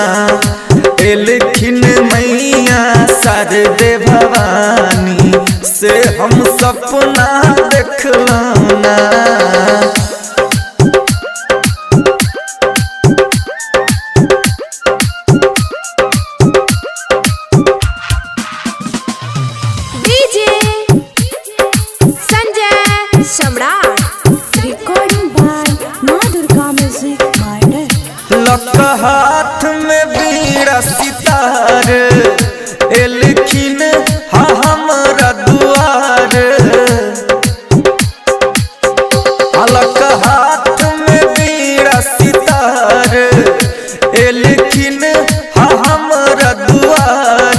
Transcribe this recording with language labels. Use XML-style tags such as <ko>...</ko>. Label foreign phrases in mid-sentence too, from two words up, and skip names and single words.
<bho>लेकिन मैया शारदे भवानी से हम सपना देख लो ना।</bho> <en>DJ Sanjay Samrat. Recording by Ma Durga Music Model.</en> <bho>लक हाथ में बीड़ा सितार, लेकिन हमरा दुआर। लक हाथ में बीड़ा सितार, लेकिन हमरा दुआर।</bho>